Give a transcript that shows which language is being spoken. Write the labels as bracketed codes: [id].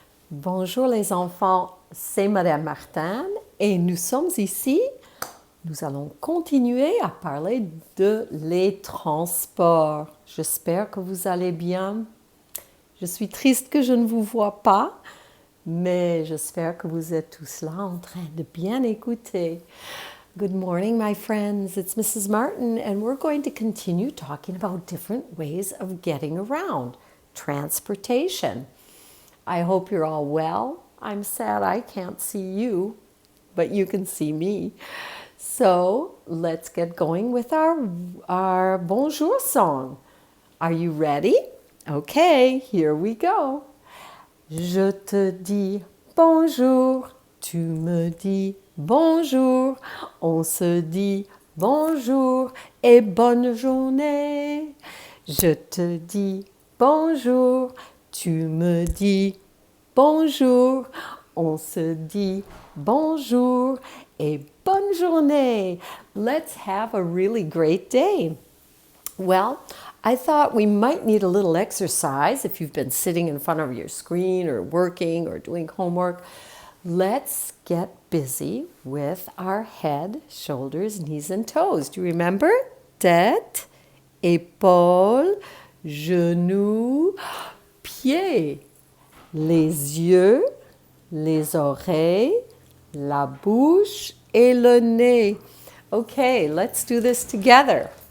[fr] Bonjour les enfants, c'est Madame Martin et nous sommes ici. Nous allons continuer à parler de les transports. J'espère que vous allez bien. Je suis triste que je ne vous vois pas, mais j'espère que vous êtes tous là en train de bien écouter. [en] Good morning, my friends. It's Mrs. Martin, and we're going to continue talking about different ways of getting around, transportation. I hope you're all well. I'm sad I can't see you, but you can see me. So let's get going with our bonjour song. Are you ready? Okay, here we go. [fr] Je te dis bonjour, tu me dis bonjour, on se dit bonjour et bonne journée. Je te dis bonjour, tu me dis bonjour, on se dit bonjour et bonne journée. [en] Let's have a really great day. Well, I thought we might need a little exercise if you've been sitting in front of your screen or working or doing homework. Let's get busy with our head, shoulders, knees, and toes. Do you remember? [fr] Tête, épaules, genoux, pieds. Les yeux, les oreilles, la bouche et le nez. [en] Okay, let's do this together.